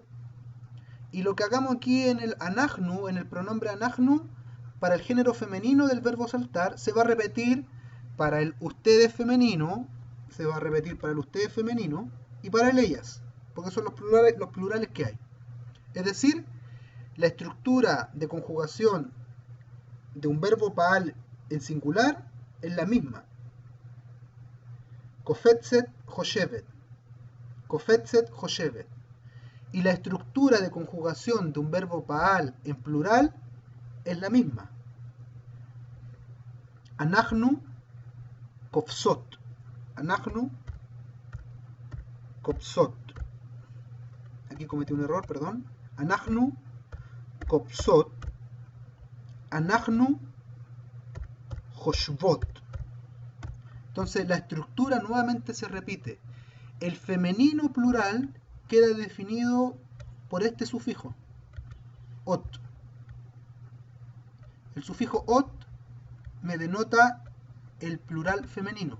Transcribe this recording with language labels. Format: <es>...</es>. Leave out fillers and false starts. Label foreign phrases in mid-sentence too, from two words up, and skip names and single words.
<es>Y lo que hagamos aquí en el anachnu, en el pronombre anachnu, para el género femenino del verbo saltar, se va a repetir para el ustedes femenino, se va a repetir para el ustedes femenino y para el ellas, porque son los plurales que hay. Es decir, la estructura de conjugación de un verbo paal en singular es la misma.</es> <he>קופצת יושבת קופצת יושבת.</he> <es>Y la estructura de conjugación de un verbo paal en plural es la misma.</es> <he>אנחנו קופצות. אנחנו קופצות.</he> <es>Aquí cometí un error, perdón.</es> <he>אנחנו קופצות אנחנו יושבות.</he> <es>Entonces la estructura nuevamente se repite. El femenino plural queda definido por este sufijo, ot. El sufijo ot me denota el plural femenino.</es>